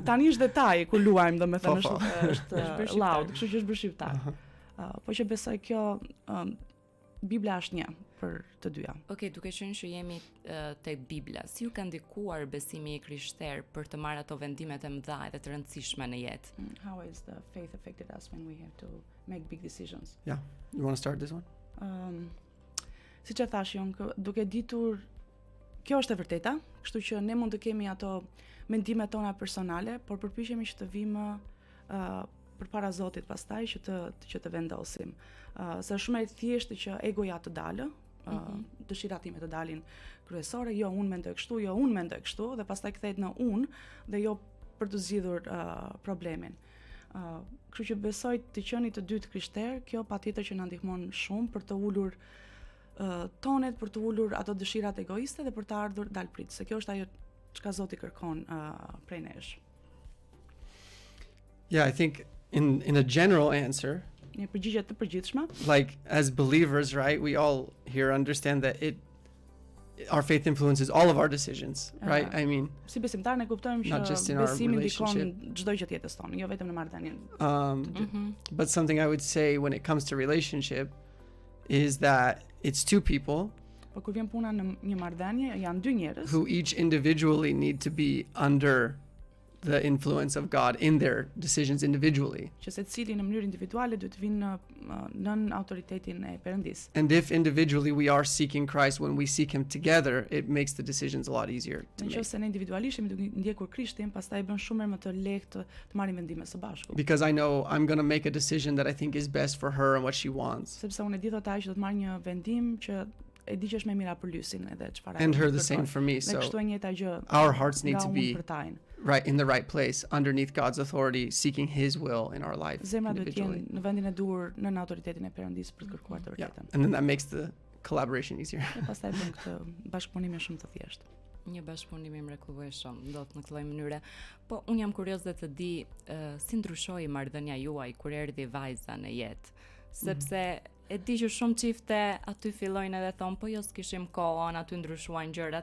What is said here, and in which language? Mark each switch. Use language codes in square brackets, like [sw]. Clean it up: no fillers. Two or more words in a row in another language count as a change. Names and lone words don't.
[sq] Tani është detaj kur luajmë, domethënë është loud, kështu që është bërë shqiptar. Po që besoj kjo Bibla është një për të dyja. Okej, duke qenë që jemi tek Bibla, si ju ka ndikuar besimi i krishter për të marrë ato vendimet e mëdha dhe të rëndësishme në jetë? [en] How has the faith affected us when we have to make big decisions? Yeah. You want to start this one? [sq] Siç e thash unë, duke ditur kjo është e vërteta, kështu që ne mund të kemi ato mendimet tona personale, por përpiqemi që të vimë përpara Zotit pastaj që të vendosim. Se është shumë e thjeshtë që egoja të dalë, dëshirat time të dalin kryesore, jo unë mendoj kështu, jo unë mendoj kështu, dhe pastaj kthehet në unë dhe jo për të zgjidhur problemin. Kështu që besoj të qeni të dytë krishter, kjo patjetër që na ndihmon shumë për të ulur tonet, për të ulur ato dëshirat egoiste dhe për të ardhur dalprit, se kjo është ajo çka Zoti kërkon prej nesh. [en] Yeah, I think in a general answer, [sq] Një përgjigje të përgjithshme, [en] like as believers, right, we all here understand that our faith influences all of our decisions, right? I mean, [sq] si besimtar ne kuptojmë [en] not [sq] që [en] just in our [sq] besimi ndikon [en] relationship. [sq] çdo gjë të jetës tonë, jo vetëm në marrëdhënien. [en] But something I would say when it comes to relationship is that it's two people [sq] Po kur vjen puna në një marrëdhënie, janë dy njerëz [en] who each individually need to be under the influence of God in their decisions individually. [sq] që secili në mënyrë individuale duhet të vinë nën autoritetin e Perëndis. [en] And if individually we are seeking Christ, when we seek him together, it makes the decisions a lot easier to make. [sq] Nëse ne individualisht jemi duke ndjekur Krishtin, pastaj bën shumë më të lehtë të marrim vendime së bashku. [en] Because I know I'm going to make a decision that I think is best for her and what she wants. [sq] Sepse unë e di thotë ai që do të marr një vendim që e di që është më mira për Lysin edhe çfarë. [en] And her the same for me. [sq] Dhe kështu [en] So [sq] e njëjta gjë. [en] our hearts need [sq] nga [en] to [sq] unë [en] be [sq] për tajin. [en] right in the right place underneath God's authority, seeking his will in our life [sq] Zemra duhet të [en] individually. [sq] jenë në vendin e duhur nën autoritetin e Perëndis për të kërkuar të [en] Yeah. [sq] vërtetën. [en] And then that makes the collaboration easier. [sq] Dhe pastaj bën këtë bashkëpunimin shumë të thjeshtë. Një bashkëpunim i mrekullueshëm ndodh në këtë lloj mënyre. Po un jam kurioze të di si ndryshoi marrëdhënia juaj kur erdhi vajza në jetë, sepse e di që shumë çifte aty fillojnë edhe thon, po jo s'kishim kohën, aty ndryshuan gjërat.